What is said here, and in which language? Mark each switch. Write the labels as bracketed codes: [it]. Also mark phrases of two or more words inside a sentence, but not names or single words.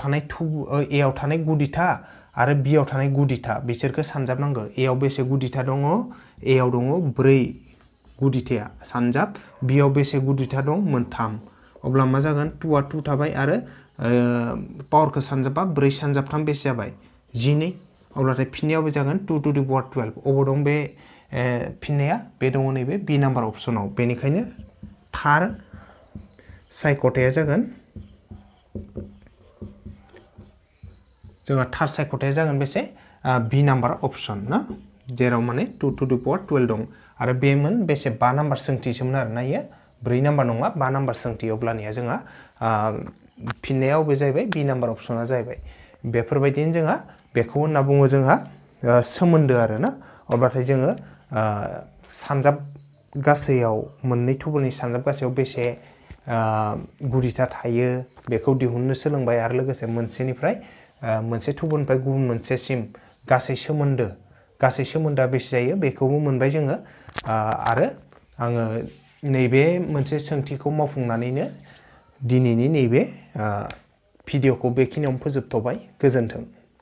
[brx] थानाय गुदिथा आरो b आव थानाय गुदिथा बिसोरखौ सानजाबनांगौ a आव बेसे गुदिथा दङ a आव दङ 4 गुदिथाया सानजाब b आव बेसे गुदिथा दं मोनथाम अब्ला मा जागोन 2 आ 2 थाबाय आरो पावारखौ सानजाबा 4 सानजाबथाम बेसे जाबाय 12 अब्लाथाय फिननायाव बे जागोन [en] 2 to the power 12 [brx] अबाव दं बे फिननाया बे दङ नैबे [en] B number optionआव [brx] बेनिखायनो थार सायख'थाया जागोन जोंहा थार सायख'थाया जागोन बेसे [en] B number option [brx] ना जेराव माने [en] 2 to the power 12 [brx] दं आरो बेमोन बेसे 5 नाम्बार सोंथिसोमोन आरो ना इयो 4 नाम्बार नङा 5 नाम्बार सोंथि अब्लानिया जोंहा फिननायाव बे जाहैबाय [en] B number [brx] अपसना जाहैबाय बेफोरबायदिनो जोंहा बेखौ होनना बुङो जोंहा सोमोन्दो आरो ना अब्लाथाय जोङो सानजाब गासैयाव मोननै थुबुरनि सानजाब गासैयाव बेसे गुदिथा थायो बेखौ दिहुननो सोलोंबाय आरो लोगोसे मोनसेनिफ्राय मोनसे थुबुरनिफ्राय गुबुन मोनसेसिम गासै सोमोन्दोआ बेसे जायो बेखौबो मोनबाय जोङो आरो आङो नैबे मोनसे सोंथिखौ मावफुंनानैनो दिनैनि नैबे भिडिअखौ बेखिनियावनो फोजोबथ'बाय गोजोन्थों।